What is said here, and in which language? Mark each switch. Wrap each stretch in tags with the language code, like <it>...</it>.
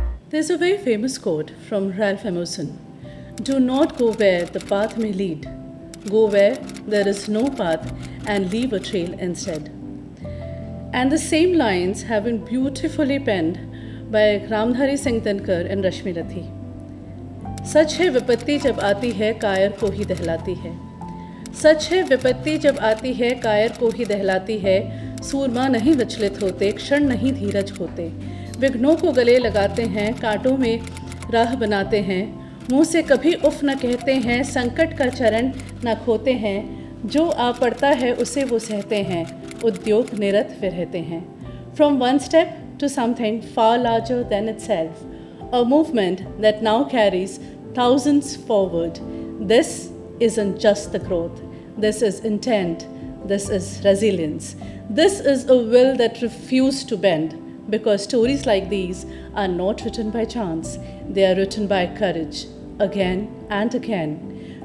<en>There's a very famous quote from Ralph Emerson: "Do not go where the path may lead, go where there is no path and leave a trail instead." And the same lines have been beautifully penned by Ramdhari Singh Dinkar and Rashmi Rathi.</en> <hi>सच है विपत्ति जब आती है कायर को ही दहलाती है, सच है विपत्ति जब आती है कायर को ही दहलाती है, सूरमा नहीं विचलित होते, क्षण नहीं धीरज होते, विघ्नों को गले लगाते हैं, कांटों में राह बनाते हैं, मुंह से कभी उफ न कहते हैं, संकट का चरण न खोते हैं, जो आ पड़ता है उसे वो सहते हैं, उद्योग निरत वे रहते हैं.</hi> <en>From one step to something far larger than itself, a movement that now carries thousands forward. This isn't just the growth, this is intent, this is resilience, this is a will that refused to bend, because stories like these are not written by chance, they are written by courage, again and again.</en>